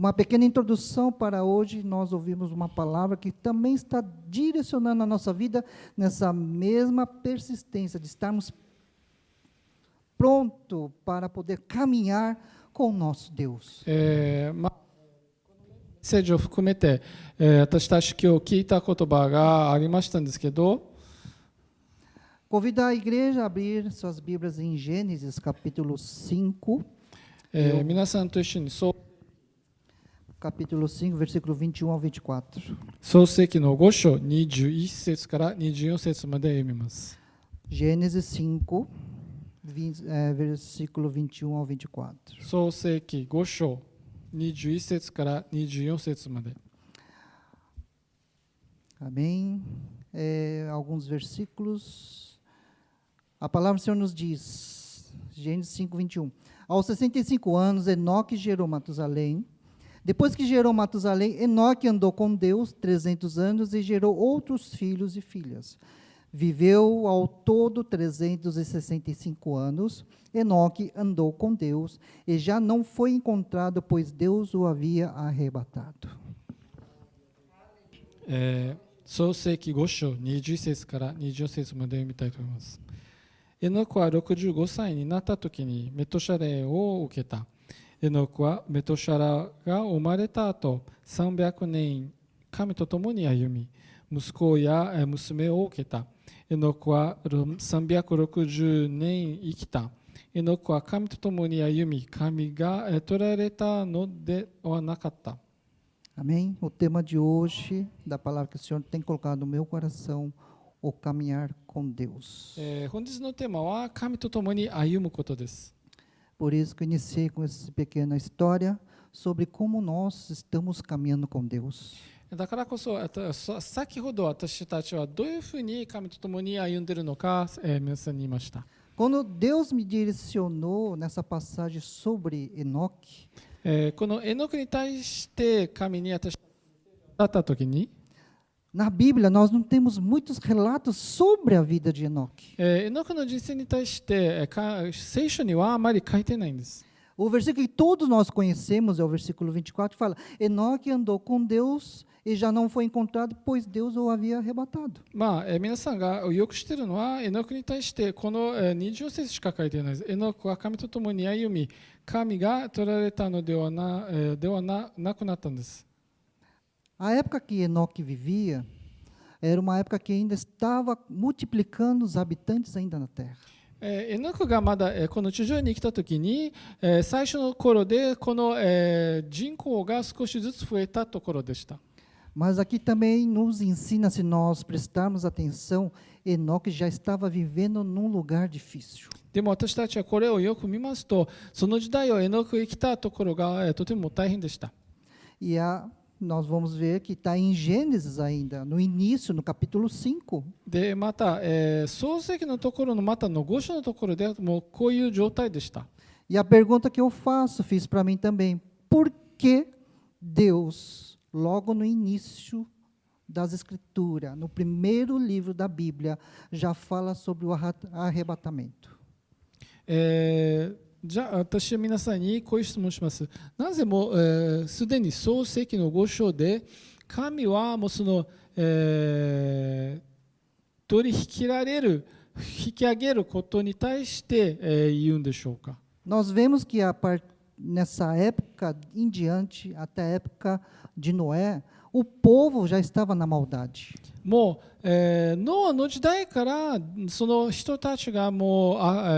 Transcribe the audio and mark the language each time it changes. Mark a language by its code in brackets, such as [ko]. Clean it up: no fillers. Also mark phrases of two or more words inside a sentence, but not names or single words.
[pt] Uma pequena introdução para hoje, nós ouvimos uma palavra que também está direcionando a nossa vida nessa mesma persistência de estarmos prontos para poder caminhar com o nosso Deus. [ja] メッセージを含めて、私たち今日聞いた言葉がありましたんですけど、 [pt] Convido a igreja a abrir suas Bíblias em Gênesis, capítulo 5, [ja] 皆さんと一緒に [pt] capítulo 5, versículo 21 ao 24. [ja] 創世記の5章21節から24節まで読みます。 [pt] Gênesis 5, versículo 21 ao 24. [ja] 創世記5章21節から24節まで。 [pt] Amém? Alguns versículos. A palavra do Senhor nos diz, Gênesis 5, 21. Aos 65 anos, Enoque gerou Matusalém. Depois que gerou Matusalém, Enoque andou com Deus 300 anos e gerou outros filhos e filhas. Viveu ao todo 365 anos. Enoque andou com Deus e já não foi encontrado, pois Deus o havia arrebatado. [ja] 創世記5章20節から24節まで読みたいと思います。エノクは65歳になった時にメトシャレを受けた。エノクはメトシャラが生まれた後300年神と共に歩み、息子や娘を受けた。エノクは360年生きた。エノクは神と共に歩み、神が取られたのではなかった。 [pt] Amém? O tema de hoje, da palavra que o Senhor tem colocado no meu coração, o caminhar com Deus. [ja] 本日のテーマは神と共に歩むことです。 [pt] Por isso que eu iniciei com essa pequena história sobre como nós estamos caminhando com Deus. [ja] だからこそ、先ほど私たちはどういうふうに神と共に歩んでいるのか、皆さんに言いました。 [pt] Quando Deus me direcionou nessa passagem sobre Enoque, [ja] このエノクに対して神に私だったときに、 [pt] na Bíblia nós não temos muitos relatos sobre a vida de Enoque. [ja] エノクの人生に対して聖書にはあまり書いてないんです。 [pt] O versículo que todos nós conhecemos é o versículo 24, que fala: Enoque andou com Deus e já não foi encontrado, pois Deus o havia arrebatado. [ja] まあ、皆さんがよく知っているのは、エノクに対してこの20節しか書いてないです。エノクは神と共に歩み、神が取られたのではなくなったんです。 [pt] A época que Enoque vivia era uma época que ainda estava multiplicando os habitantes ainda na terra. [ja] エノクがまだこの地上に来たときに、最初の頃でこの人口が少しずつ増えたところでした。 [pt] Mas aqui também nos ensina, se nós prestarmos atenção, Enoque já estava vivendo num lugar difícil. [ja] でも私たちはこれをよく見ますと、その時代をエノクが来たところがとても大変でした。 [pt] E nós vamos ver que está em Gênesis ainda, no início, no capítulo 5. [ja] でまた、創世記のところのまたの5章のところでもうこういう状態でした。 [pt] E a pergunta que eu faço, fiz para mim também: por que Deus, logo no início das Escrituras, no primeiro livro da Bíblia, já fala sobre o arrebatamento? [ja] じゃあ私は皆さんにこういう質問します。なぜもすでに創世記の5章で神はもうその、取り引き上げることに対して、言うんでしょうか。 [pt] Nós vemos que nessa época em diante, até a época de Noé, o povo já estava na maldade. [ja] もう、ノアの時代からその人たちがもう